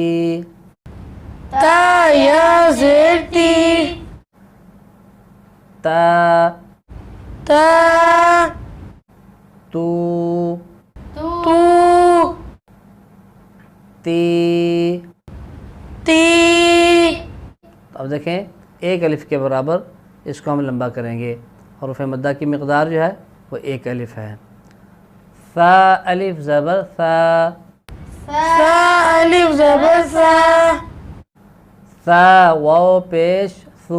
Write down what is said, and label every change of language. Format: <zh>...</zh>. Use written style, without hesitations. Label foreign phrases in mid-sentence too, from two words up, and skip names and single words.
<ur>تا یا زیر تی،</ur> <ar>تا تا تو، تو، تی۔ تی۔</ar> <ur>اب دیکھیں ایک الف کے برابر اس کو ہم لمبا کریں گے۔ حروف مدہ کی مقدار جو ہے وہ ایک الف ہے۔ ثا الف زبر ثا، سا الف زبر سا، ثا واو پیش ثو،</ur>